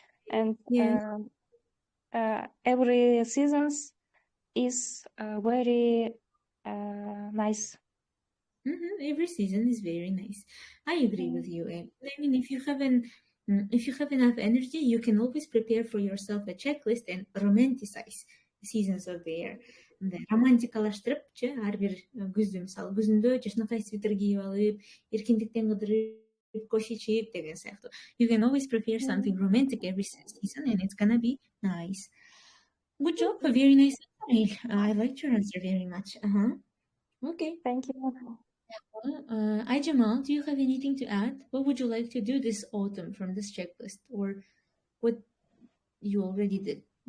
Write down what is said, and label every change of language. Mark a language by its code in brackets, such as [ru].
[en] And every seasons is very nice. Every season is very nice. I agree with you. I mean, if you have enough energy, you can always prepare for yourself a checklist and romanticize the seasons of the year. [ky] Романтикалаштырыпчы ар бир күздү, мисалы күзүндө жашынакай свитер кийип алып, эркиндиктен кыдырып, кофе ичип деген сыяктуу. [en] You can always prepare something romantic every season, and it's gonna be nice. Good job, a very nice answer. I liked your answer very much. Okay. Thank you. Jamal, do you have anything to add? What would you like to do this autumn from this checklist, or what you already did?